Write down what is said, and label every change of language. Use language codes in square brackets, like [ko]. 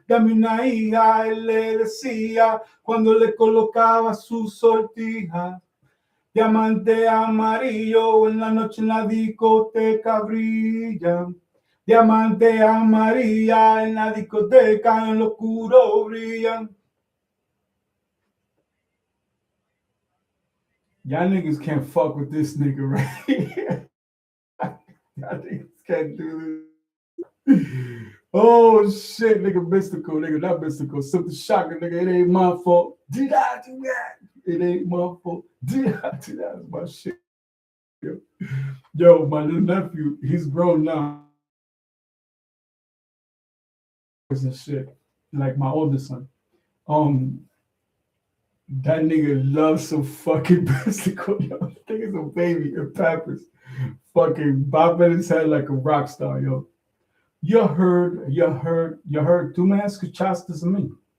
[es] Dame una hija, él le decía, cuando le colocaba su sortija. Diamante amarillo en la noche en la discoteca brilla. Diamante amarilla en la discoteca en lo oscuro brillan. [en] Y'all niggas can't fuck with this nigga right here. Y'all niggas can't do this. Oh shit, nigga, mystical, nigga, not mystical. Something shocking, nigga. It ain't my fault. Did I do that? It ain't my fault. Did I do that? That's my shit. Yo, my little nephew, he's grown now. And shit, like my oldest son. That nigga loves some fucking mystical. Yo, that nigga's a baby in Pampers. Fucking bopping his head like a rock star, yo. You heard, [es] tú me escuchaste a mí.